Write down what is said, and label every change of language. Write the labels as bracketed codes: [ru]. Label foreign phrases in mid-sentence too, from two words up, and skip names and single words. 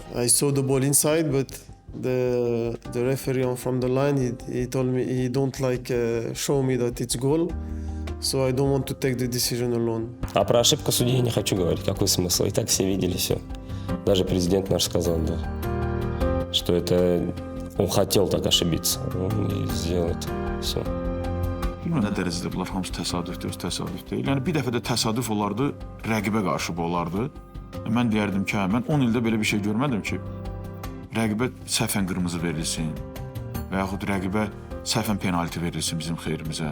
[en] I saw the ball inside, but the referee from the line, he told me he don't like show me that it's goal. So I don't want to take the decision alone. [ru] А про ошибку судьи я не хочу говорить. Какой смысл? И так все видели все. Даже президент наш сказал, да, что это он хотел так ошибиться. Он и сделал это. Все. [az] Bilmirəm nə dərəcədə bunlar hamısı təsadüfdür, öz təsadüf deyil. Yəni bir dəfə də təsadüf olardı, rəqibə qarşı bu olardı. Mən deyərdim ki, mən 10 ildə belə bir şey görmədim ki, rəqibə səhvən qırmızı verilsin və yaxud rəqibə səhvən penalti verilsin bizim xeyrimizə.